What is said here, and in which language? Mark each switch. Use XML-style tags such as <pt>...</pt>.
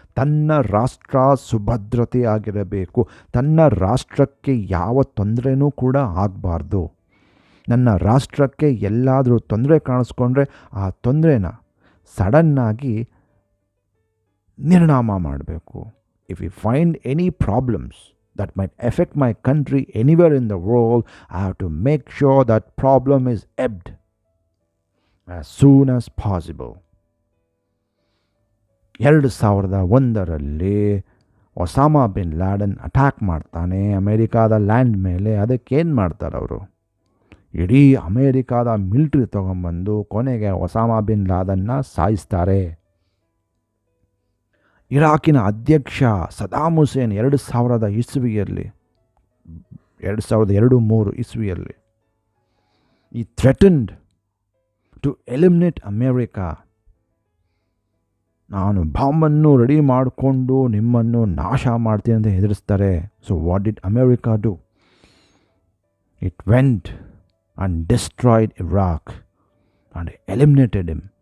<kn>ತನ್ನ ರಾಷ್ಟ್ರ ಸುಭದ್ರತೆಯಾಗಿರಬೇಕು. ತನ್ನ ರಾಷ್ಟ್ರಕ್ಕೆ ಯಾವ ತೊಂದರೆನೂ ಕೂಡ ಆಗಬಾರ್ದು. ನನ್ನ ರಾಷ್ಟ್ರಕ್ಕೆ ಎಲ್ಲಾದರೂ ತೊಂದರೆ ಕಾಣಿಸ್ಕೊಂಡ್ರೆ ಆ ತೊಂದರೆನ ಸಡನ್ನಾಗಿ ನಿರ್ನಾಮ ಮಾಡಬೇಕು.</kn> <en>If you find any problems that might affect my country anywhere in the world, I have to make sure that problem is ebbed as soon as possible.</en> <kn>2001ರಲ್ಲಿ Osama bin Laden attack ಮಾಡ್ತಾನೆ ಅಮೇರಿಕಾದ land ಮೇಲೆ. ಅದಕ್ಕೇನು ಮಾಡ್ತಾರೆ ಅವರು? ಇಡೀ ಅಮೇರಿಕಾದ military ತೊಗೊಂಬಂದು ಕೊನೆಗೆ ಒಸಾಮಾ ಬಿನ್ ಲಾದನ್ನ ಸಾಯಿಸ್ತಾರೆ. ಇರಾಕಿನ ಅಧ್ಯಕ್ಷ ಸದಾಮ್ ಹುಸೇನ್ 2002-3 ಇಸ್ವಿಯಲ್ಲಿ ಈ</kn> <en>Threatened to eliminate America.</en> <kn>ನಾನು ಬಾಂಬನ್ನು ರೆಡಿ ಮಾಡಿಕೊಂಡು ನಿಮ್ಮನ್ನು ನಾಶ ಮಾಡ್ತೀನಿ ಅಂತ ಹೆದರಿಸ್ತಾರೆ.</kn> <en>So what did America do? It went and destroyed Iraq and eliminated him.</en>